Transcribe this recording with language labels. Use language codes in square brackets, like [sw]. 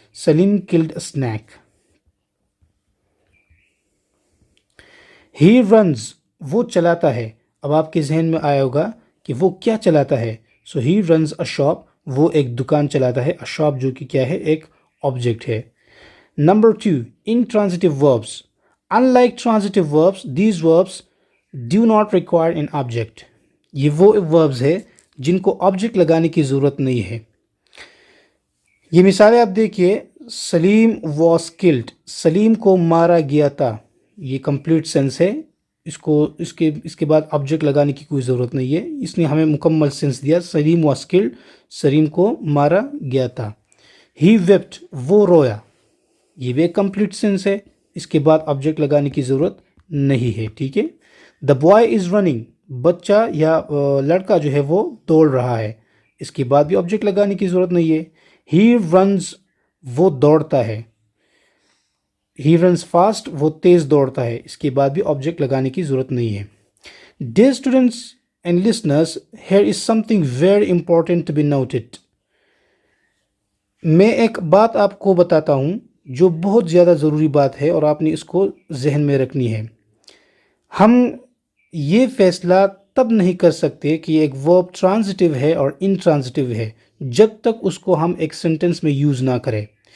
[en] Salim called a snake. He runs, [ur] وہ چلاتا ہے. اب آپ کے ذہن میں آیا ہوگا کہ وہ کیا چلاتا ہے. [en] so he runs a shop, [ur] وہ ایک دکان چلاتا ہے. اے شاپ جو کہ کیا ہے، ایک آبجیکٹ ہے. [en] Number 2، intransitive verbs. Unlike transitive verbs, these verbs do not require an object. [ur] یہ وہ verbs ہے جن کو آبجیکٹ لگانے کی ضرورت نہیں ہے. یہ مثالیں آپ دیکھیے. سلیم [en] was killed، [ur] سلیم کو مارا گیا تھا. یہ کمپلیٹ سینس ہے، اس کے بعد آبجیکٹ لگانے کی کوئی ضرورت نہیں ہے. اس نے ہمیں مکمل سینس دیا. سلیم [en] was killed، [ur] سلیم کو مارا گیا تھا. [en] He wept، [ur] وہ رویا. یہ بھی ایک کمپلیٹ سینس ہے، اس کے بعد آبجیکٹ لگانے کی ضرورت نہیں ہے. ٹھیک ہے. [en] The boy is running، [ur] بچہ یا لڑکا جو ہے وہ دوڑ رہا ہے. اس کے بعد بھی آبجیکٹ لگانے کی ضرورت نہیں ہے. [en] He runs، [ur] وہ دوڑتا ہے. [en] He runs fast، [ur] وہ تیز دوڑتا ہے. اس کے بعد بھی آبجیکٹ لگانے کی ضرورت نہیں ہے. [en] Dear students and listeners, here is something very important to be noted. [ur] میں ایک بات آپ کو بتاتا ہوں جو بہت زیادہ ضروری بات ہے اور آپ نے اس کو ذہن میں رکھنی ہے. ہم یہ فیصلہ تب نہیں کر سکتے کہ ایک ورب ٹرانزٹیو ہے اور انٹرانزٹیو ہے جب تک اس کو ہم ایک سینٹنس میں یوز نہ کریں.